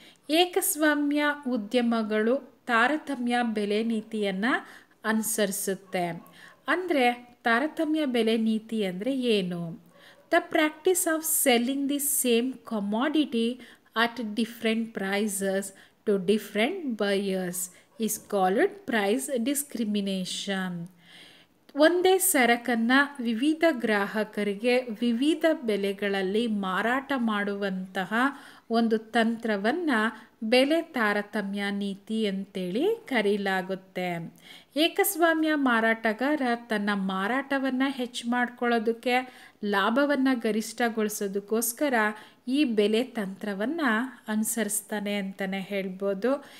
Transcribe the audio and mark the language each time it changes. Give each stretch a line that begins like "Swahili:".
Kannada: ಏಕಸ್ವಾಮ್ಯ ಉದ್ಯಮಗಳು ತಾರತಮ್ಯ ಬೆಲೆ ನೀತಿಯನ್ನು ಅನುಸರಿಸುತ್ತೆ. ಅಂದರೆ ತಾರತಮ್ಯ ಬೆಲೆ ನೀತಿ ಅಂದರೆ ಏನು?
English: The practice of selling the same commodity at different prices to different buyers is called price discrimination.
Kannada: ಒಂದೇ ಸರಕನ್ನು ವಿವಿಧ ಗ್ರಾಹಕರಿಗೆ ವಿವಿಧ ಬೆಲೆಗಳಲ್ಲಿ ಮಾರಾಟ ಮಾಡುವಂತಹ ಒಂದು ತಂತ್ರವನ್ನು ಬೆಲೆ ತಾರತಮ್ಯ ನೀತಿ ಅಂತೇಳಿ ಕರೀಲಾಗುತ್ತೆ. ಏಕಸ್ವಾಮ್ಯ ಮಾರಾಟಗಾರ ತನ್ನ ಮಾರಾಟವನ್ನು ಹೆಚ್ಚು ಮಾಡ್ಕೊಳ್ಳೋದಕ್ಕೆ, ಲಾಭವನ್ನು ಗರಿಷ್ಠಗೊಳಿಸೋದಕ್ಕೋಸ್ಕರ ಈ ಬೆಲೆ ತಂತ್ರವನ್ನು ಅನುಸರಿಸ್ತಾನೆ ಅಂತಲೇ ಹೇಳ್ಬೋದು.